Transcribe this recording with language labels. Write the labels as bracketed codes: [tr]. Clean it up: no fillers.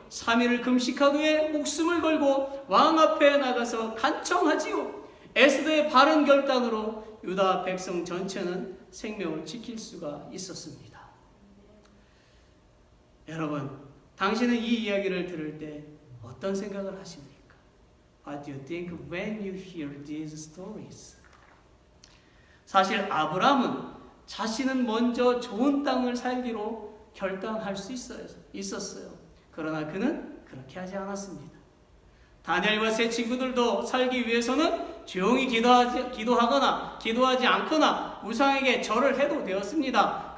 [ko] 3일을 금식한 후에 목숨을 걸고 왕 앞에 나가서 간청하지요. 에스더의 바른 결단으로 유다 백성 전체는 생명을 지킬 수가 있었습니다. 여러분, 당신은 이 이야기를 들을 때 어떤 생각을 하십니까? [en] What do you think when you hear these stories? [ko] 사실 아브라함은 자신은 먼저 좋은 땅을 살기로 결단할 수 있었어요. 그러나 그는 그렇게 하지 않았습니다. 다니엘과 세 친구들도 살기 위해서는 조용히 기도하거나 기도하지 않거나 우상에게 절을 해도 되었습니다.